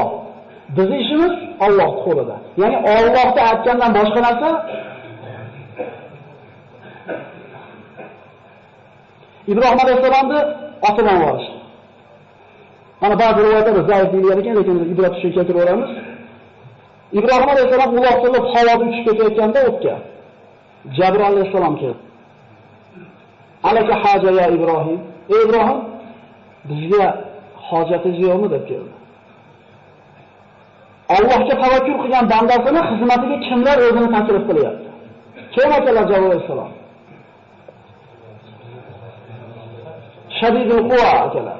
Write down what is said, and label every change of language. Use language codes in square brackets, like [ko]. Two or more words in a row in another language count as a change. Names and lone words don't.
[uz] Bizning ishimiz Alloh qo'lida. Ya'ni Allohga aytgandan boshqa narsa Ibrohim alayhissalomni otidan borishdi. Mana ba'zi rivoyatlarda zaif deyilgan ekan, lekin ibrat uchun keltiraveramiz. Ibrohim alayhissalom uloqtirib havoda uchib ketayotganda o'tga Jabr alayhissalom keldi. [ar] ألك حاجة يا إبراهيم. [uz] Ey Ibrohim, bizga hojatingiz yo'qmi deb keldi. Allohga tavakkul qilgan bandasini xizmatiga kimlar o'zini taklif qilyapti? Kim akalar Jabr alayhissalom? [ar] شديد القوى akalar.